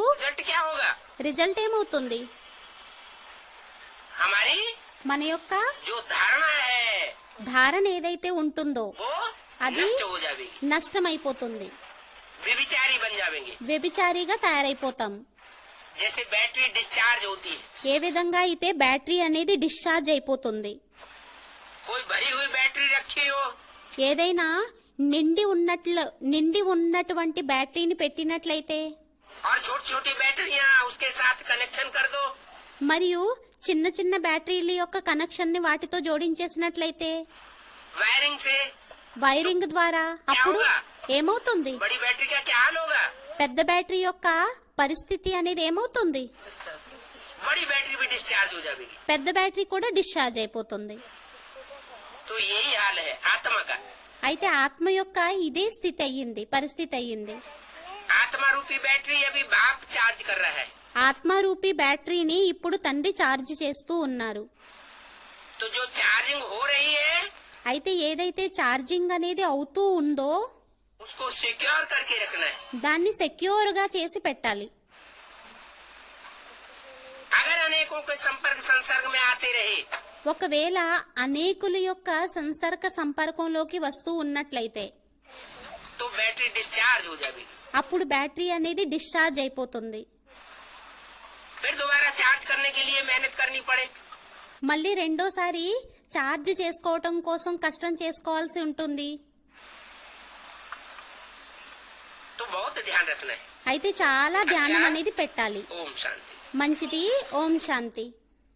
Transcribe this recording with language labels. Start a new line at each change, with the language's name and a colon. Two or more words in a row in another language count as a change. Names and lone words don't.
Hindi: रिजल्ट क्या होगा?
Telugu: రిజల్ట్ ఏమవుతుంది?
Hindi: हमारी
Telugu: మన యొక్క
Hindi: जो धारणा है
Telugu: ధారణ ఏదైతే ఉంటుందో
Hindi: वो अभी- नष्ट हो जाएगी,
Telugu: నష్టమైపోతుంది,
Hindi: व्यभिचारी बन जाएंगे।
Telugu: వ్యభిచారిగా తయారైపోతాం.
Hindi: जैसे बैटरी डिस्चार्ज होती है,
Telugu: ఏ విధంగా అయితే బ్యాటరీ అనేది డిశ్చార్జ్ అయిపోతుంది.
Hindi: कोई भरी हुई बैटरी रखी हो,
Telugu: ఏదైనా నిండి ఉన్నటువంటి బ్యాటరీని పెట్టినట్లయితే
Hindi: और छोटी छोटी बैटरियां उसके साथ कनेक्शन कर दो,
Telugu: మరియు చిన్న చిన్న బ్యాటరీల యొక్క కనెక్షన్ ని వాటితో జోడించేసినట్లయితే
Hindi: वायरिंग से
Telugu: వైరింగ్ ద్వారా అప్పుడు ఏమవుతుంది?
Hindi: बड़ी बैटरी का क्या हाल होगा?
Telugu: పెద్ద బ్యాటరీ యొక్క పరిస్థితి అనేది ఏమవుతుంది?
Hindi: बड़ी बैटरी भी डिस्चार्ज हो जाएगी।
Telugu: పెద్ద బ్యాటరీ కూడా డిశ్చార్జ్ అయిపోతుంది.
Hindi: तो यही हाल है आत्मा का।
Telugu: అయితే ఆత్మ యొక్క ఇదే స్థితి అయ్యింది, పరిస్థితి అయ్యింది.
Hindi: आत्मा रूपी बैटरी अभी बाप चार्ज कर रहा है।
Telugu: ఆత్మరూపి బ్యాటరీని ఇప్పుడు తండ్రి ఛార్జ్ చేస్తూ ఉన్నారు.
Hindi: तो जो चार्जिंग हो रही है
Telugu: అయితే ఏదైతే ఛార్జింగ్ అనేది అవుతూ ఉందో
Hindi: उसको सिक्योर करके रखना है।
Telugu: దాన్ని సెక్యూర్ గా చేసి పెట్టాలి.
Hindi: अगर अनेकों के संपर्क संसर्ग में आते रहे
Telugu: ఒకవేళ అనేకుల యొక్క సంపర్కంలోకి వస్తూ ఉన్నట్లయితే
Hindi: तो बैटरी डिस्चार्ज हो जाएगी।
Telugu: అప్పుడు బ్యాటరీ అనేది డిశ్చార్జ్ అయిపోతుంది.
Hindi: फिर दोबारा चार्ज करने के लिए मेहनत करनी पड़े,
Telugu: మళ్ళీ రెండోసారి ఛార్జ్ చేసుకోవటం కోసం కష్టం చేసుకోవాల్సి ఉంటుంది.
Hindi: तो बहुत ध्यान रखना है।
Telugu: అయితే చాలా ధ్యానం అనేది పెట్టాలి.
Hindi: ओम शांति।
Telugu: మంచిది. ఓం శాంతి.